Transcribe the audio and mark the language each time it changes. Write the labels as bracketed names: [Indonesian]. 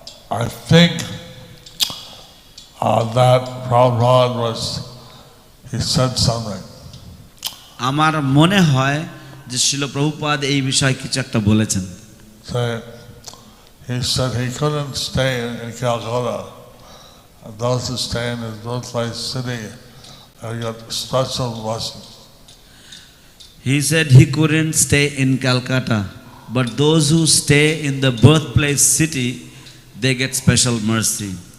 [English] I think that Prabhupada he said something. [Bangla] আমার মনে হয় যে শিল প্রভুপাদ এই বিষয়ে কিছু একটা বলেছেন। [English] He said he couldn't stay in Calcutta. Those who stay in his birthplace city have got special blessings. He said he couldn't stay in Calcutta, but those who stay in the birthplace city, they get special mercy.